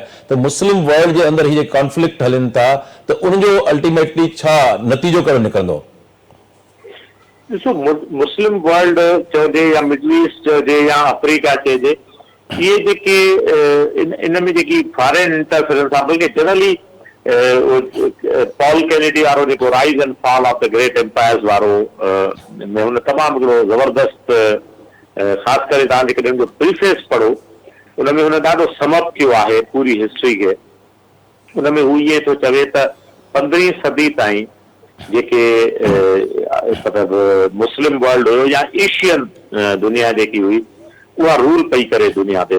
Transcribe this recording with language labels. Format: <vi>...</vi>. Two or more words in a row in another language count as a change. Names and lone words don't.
<sd>त</sd> <en>Muslim world</en> <sd>जे अंदरि हीअ कॉन्फ्लिक्ट हलनि था त उनजो अल्टीमेटली छा नतीजो कहिड़ो निकिरंदो? ॾिसो,</sd> <en>Muslim world</en> <sd>चइजे या</sd> <en>Middle East</en> <sd>चइजे या अफ्रीका चइजे, इहे जेके इन में जेकी</sd> <en>foreign interference</en> <sd>आहे, बल्कि जनरली पॉल कैनेडी वारो जेको राइज एंड फॉल ऑफ द ग्रेट एम्पायर्स वारो में हुन तमामु हिकिड़ो ज़बरदस्त, ख़ासि करे तव्हां जेकॾहिं हुनजो प्रीफेस पढ़ो, उन में हुन ॾाढो समअप कयो आहे पूरी हिस्ट्री खे। उन में हू ईअं थो चवे त 15वीं सदी ताईं जेके मतिलबु</sd> <en>Muslim world</en> <sd>हुयो या एशियन दुनिया जेकी हुई, उहा रूल पई करे दुनिया ते।</sd>